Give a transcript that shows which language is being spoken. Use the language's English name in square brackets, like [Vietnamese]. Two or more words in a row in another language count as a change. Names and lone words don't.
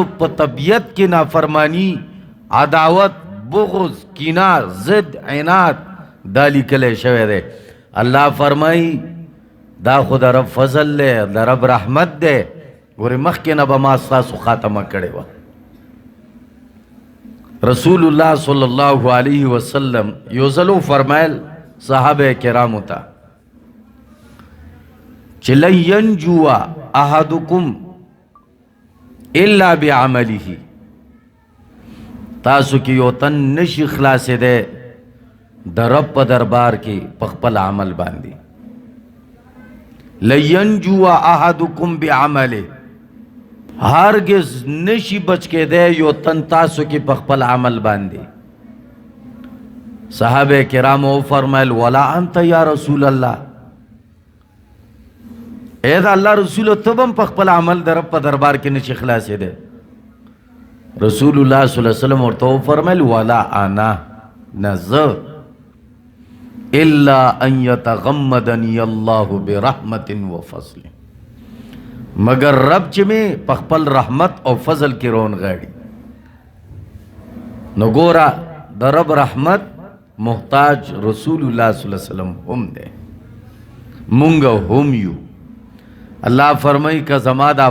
[Pashto] په طبیعت کې نافرمانی عداوت بغض کینه ضد عناد دا لیکل شوی ده الله فرمای دا خود رب فضل له دا رب رحمت ده ګوره مخکې نه به ما ستاسو خاتمه کړې وه رسول الله [Arabic] صلی الله علیه وسلم [Pashto] یو ځلو فرمایل صحابه کرامو ته چې [Arabic] لن ینجو احدکم الا بعمله [Pashto] تاسو کې یو تن نشي خلاصېدی د رب په دربار کې په خپل عمل باندې [Arabic] لن ینجو احدکم بعمله [Pashto] هرگز نشي بچ کېدی یو تن تاسو کې په خپل عمل باندې صحابه کرامو فرمایل [Arabic] ولا انت یا رسول الله [Pashto] اے دا الله رسول ته هم په خپل عمل در په دربار کې نشي خلاصېدی رسول الله [Arabic] صلی الله علیه وسلم [Pashto] ورته فرمایل [Arabic] ولا انا نذر الا ان يتغمدني الله برحمت وفضل [Pashto] مگر رب چې می په خپل رحمت او فضل کې رون غاړي نو ګورا د رب رحمت محتاج رسول الله [Arabic] صلی الله علیه وسلم [Pashto] هم ده مونږ هم یو الله فرمای که زما دا